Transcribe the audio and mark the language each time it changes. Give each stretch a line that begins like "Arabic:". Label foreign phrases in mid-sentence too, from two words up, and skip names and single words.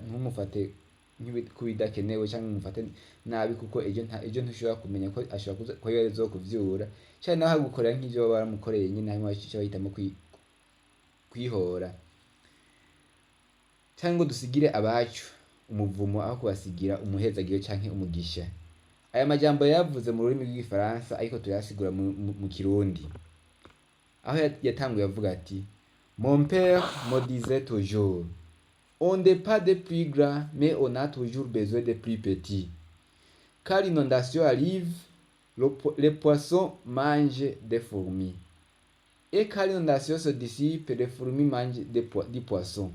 Rundi: Ntumufate nk'ibidakenewe canke umufate nabi, kuko ejo ntushobora kumenya ko ashobora ko yozokuvyura canke nawe agukorera nk'ivyo baba baramukoreye nyene, hanyuma bahitamo kwihora canke ngo dusigire abacu umuvumo aho kubasigira umuhezagiro canke umugisha. Aya majambo yavuze mu rurimi rw'igifaransa, ariko turayasigura mu kirundi, aho yatanguye avuga ati
French: mon père me disait toujours on n'est pas des plus grands mais on a toujours besoin des plus petits, car l'inondation arrive, les poissons mangent des fourmis, et quand l'inondation se dissipe, les fourmis mangent des poissons.